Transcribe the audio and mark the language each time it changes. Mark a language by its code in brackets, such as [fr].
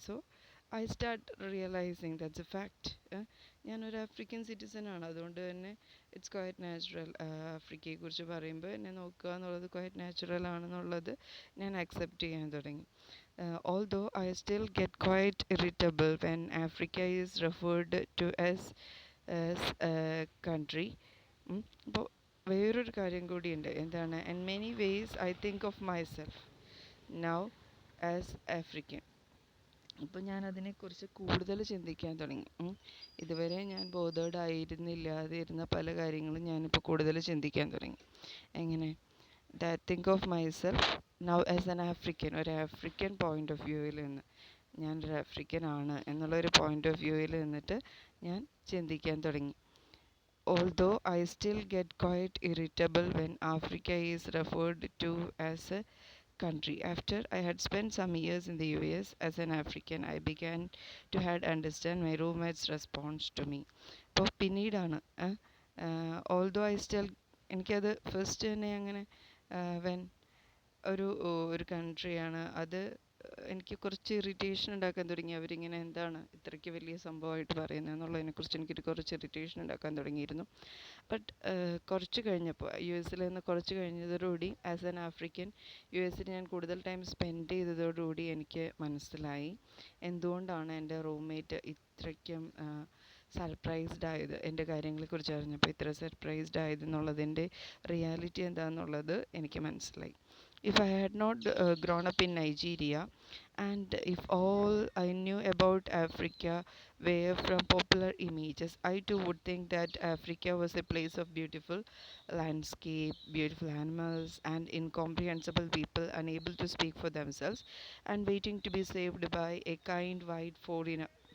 [en] So I start realizing that's a fact. [ml] ഞാനൊരു African citizen ആണ്. അതുകൊണ്ട് തന്നെ [en] it's quite natural [ml] ആഫ്രിക്കയെക്കുറിച്ച് പറയുമ്പോൾ എന്നെ നോക്കുക എന്നുള്ളത് ക്വയറ്റ് നാച്ചുറൽ ആണെന്നുള്ളത് ഞാൻ അക്സെപ്റ്റ് ചെയ്യാൻ തുടങ്ങി. [en] Although I still get quite irritable when Africa is referred to as a country. [ml] അപ്പോൾ വേറൊരു കാര്യം കൂടിയുണ്ട്. എന്താണ്? [en] In many ways I think of myself now as African. [ml] ഇപ്പോൾ ഞാൻ അതിനെക്കുറിച്ച് കൂടുതൽ ചിന്തിക്കാൻ തുടങ്ങി. ഇതുവരെ ഞാൻ ബോധേഡ് ആയിരുന്നില്ലാതിരുന്ന പല കാര്യങ്ങളും ഞാനിപ്പോൾ കൂടുതൽ ചിന്തിക്കാൻ തുടങ്ങി. എങ്ങനെ? [en] that think of myself now as an African, [ml] ഒരു ആഫ്രിക്കൻ പോയിൻ്റ് ഓഫ് വ്യൂവിൽ നിന്ന്, ഞാനൊരു ആഫ്രിക്കൻ ആണ് എന്നുള്ളൊരു പോയിൻ്റ് ഓഫ് വ്യൂവിൽ നിന്നിട്ട് ഞാൻ ചിന്തിക്കാൻ തുടങ്ങി. [en] Although I still get quite irritable when Africa is referred to as a country. After I had spent some years in the US as an African, I began to understand my roommate's response to me. [ml] അപ്പോൾ പിന്നീടാണ് [en] although I still, [ml] എനിക്കത് first തന്നെ അങ്ങനെ when ഒരു കൺട്രിയാണ് അത് എനിക്ക് കുറച്ച് irritation ഉണ്ടാക്കാൻ തുടങ്ങി. അവരിങ്ങനെ എന്താണ് ഇത്രയ്ക്ക് വലിയ സംഭവമായിട്ട് പറയുന്നത് എന്നുള്ളതിനെക്കുറിച്ച് എനിക്കൊരു കുറച്ച് ഇറിറ്റേഷൻ ഉണ്ടാക്കാൻ തുടങ്ങിയിരുന്നു. ബട്ട് കുറച്ച് കഴിഞ്ഞപ്പോൾ US നിന്ന് കുറച്ച് കഴിഞ്ഞതോടുകൂടി [en] ആസ് ആൻ ആഫ്രിക്കൻ [ml] US ഞാൻ കൂടുതൽ ടൈം സ്പെൻഡ് ചെയ്തതോടുകൂടി എനിക്ക് മനസ്സിലായി എന്തുകൊണ്ടാണ് എൻ്റെ റൂംമേറ്റ് ഇത്രയ്ക്കും സർപ്രൈസ്ഡ് ആയത്, എൻ്റെ കാര്യങ്ങളെക്കുറിച്ച് അറിഞ്ഞപ്പോൾ ഇത്ര സർപ്രൈസ്ഡ് ആയതെന്നുള്ളതിൻ്റെ റിയാലിറ്റി എന്താണെന്നുള്ളത് എനിക്ക് മനസ്സിലായി. [en] If I had not grown up in Nigeria, and if all I knew about Africa were from popular images, I too would think that Africa was a place of beautiful landscape, beautiful animals, and incomprehensible people unable to speak for themselves and waiting to be saved by a kind white foreigner.